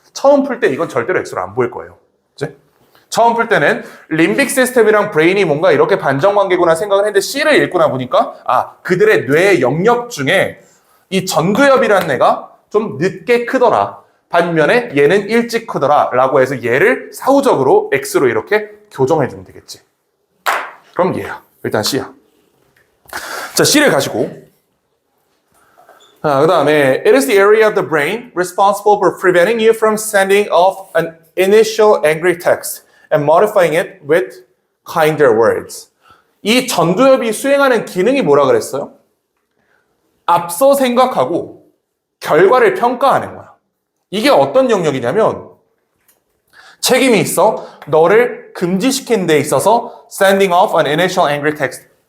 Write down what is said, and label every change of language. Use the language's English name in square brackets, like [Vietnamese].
[Korean] 처음 풀 때 이건 절대로 X로 안 보일 거예요. 그치? 처음 풀 때는 림빅 시스템이랑 브레인이 뭔가 이렇게 반정관계구나 생각을 했는데 C를 읽고 나 보니까 아, 그들의 뇌의 영역 중에 이 전두엽이라는 애가 좀 늦게 크더라. 반면에 얘는 일찍 크더라. 라고 해서 얘를 사후적으로 X로 이렇게 교정해주면 되겠지. 그럼 얘야. 일단 C야. 자, C를 가지고 그 다음에 [English] It is the area of the brain responsible for preventing you from sending off an initial angry text and modifying it with kinder words. [Korean] 이 전두엽이 수행하는 기능이 뭐라 그랬어요? 앞서 생각하고 결과를 평가하는 거야. 이게 어떤 영역이냐면 책임이 있어 너를 금지시키는 데 있어서 [English] sending off an initial angry text.